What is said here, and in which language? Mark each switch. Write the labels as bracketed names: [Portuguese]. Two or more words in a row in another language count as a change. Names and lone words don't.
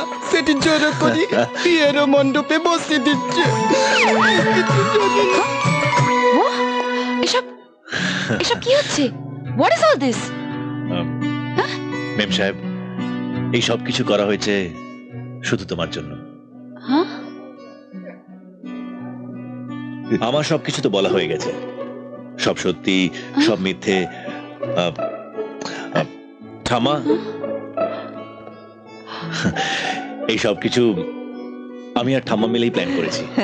[Odia] ସେଠି ଜୋର କରି ବିଏର ମଣ୍ଡପେ ବସି ଦିচ্ছে। [Bangla] এসব এসব কি হচ্ছে? [English] What is all this? [Bangla] মেম সাহেব, এই সব কিছু করা হয়েছে শুধু তোমার জন্য। হ্যাঁ, আমার সবকিছু তো বলা হয়ে গেছে, সব সত্যি সব মিথ্যে। ঠামা, এই সব কিছু আমি আর ঠাম্মা মিলেই প্ল্যান করেছি।